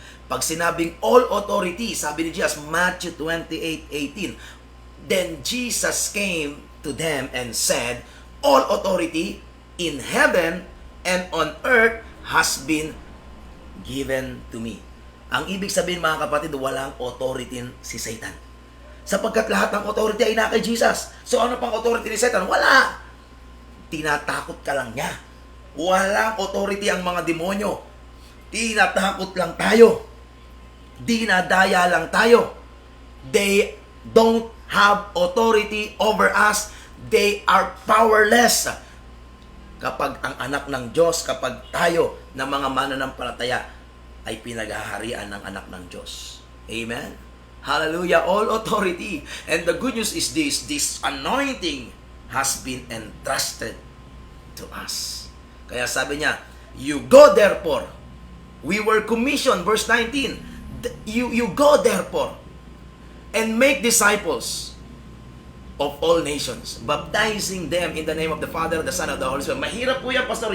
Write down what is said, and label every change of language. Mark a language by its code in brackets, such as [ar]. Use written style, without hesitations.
[tl] Pag sinabing [en] all authority, sabi ni Jesus, Matthew 28:18, then Jesus came to them and said, all authority in heaven and on earth has been given to me. [tl] Ang ibig sabihin mga kapatid, walang authority si Satan. Sapagkat lahat ng authority ay na kay Jesus. So ano pang authority ni Satan? Wala. Tinatakot ka lang niya. Walang authority ang mga demonyo. Tinatakot lang tayo. Dinadaya lang tayo. [en] They don't have authority over us. They are powerless. [tl] Kapag ang anak ng Diyos, kapag tayo na mga mananampalataya ay pinaghaharian ng anak ng Diyos. [en] Amen? Hallelujah, all authority. And the good news is this anointing has been entrusted to us. [tl] Kaya sabi niya, [en] you go therefore. We were commissioned, verse 19. You go therefore and make disciples of all nations, baptizing them in the name of the Father, the Son, and the Holy Spirit. [tl] Mahirap po yan, Pastor.